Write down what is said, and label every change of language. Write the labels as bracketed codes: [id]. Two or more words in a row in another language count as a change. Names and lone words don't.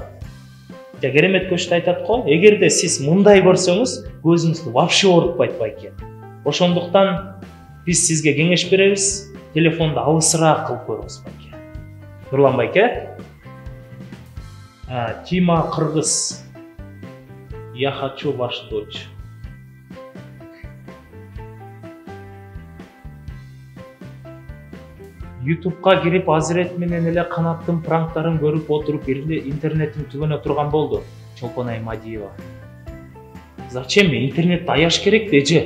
[ky] Керемет көчтө айтат го, эгерде сиз мындай көрсөңүз, көзүңүздү вообще оорутпайт байке. Ошондуктан биз сизге кеңеш беребиз, телефонду алысыраак кылып көрүңүз байке. Нурлан байке. Тима кыргыз. [ru] Я хочу вашу дочь. [ky] YouTube'га кирип Азирет менен эле Канаттын пранктарын көрүп отуруп интернеттин түбүнө турган болду. Чолпонай Мадиева. Зачем интернетти аяш керек деже?